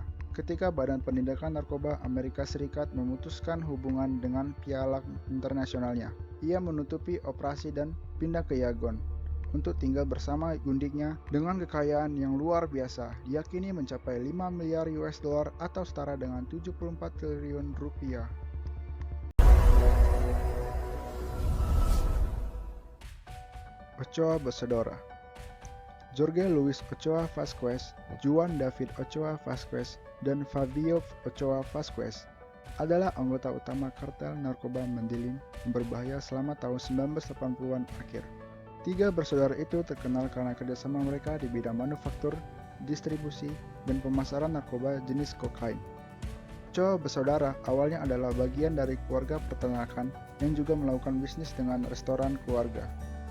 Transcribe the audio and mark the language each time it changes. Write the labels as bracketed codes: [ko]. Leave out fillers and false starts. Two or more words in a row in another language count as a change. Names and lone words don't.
[id] Ketika Badan Penindakan Narkoba Amerika Serikat memutuskan hubungan dengan pihak internasionalnya, ia menutupi operasi dan pindah ke Yangon untuk tinggal bersama gundiknya dengan kekayaan yang luar biasa, diyakini mencapai 5 miliar [en] US dollar [id] atau setara dengan 74 triliun rupiah. Ochoa Bersaudara. Jorge Luis Ochoa Vázquez, Juan David Ochoa Vázquez, dan Fabio Ochoa Vázquez adalah anggota utama kartel narkoba Medellin yang berbahaya selama tahun 1980-an akhir. Tiga bersaudara itu terkenal karena kerjasama mereka di bidang manufaktur, distribusi, dan pemasaran narkoba jenis kokain. Ochoa Bersaudara awalnya adalah bagian dari keluarga peternakan yang juga melakukan bisnis dengan restoran keluarga.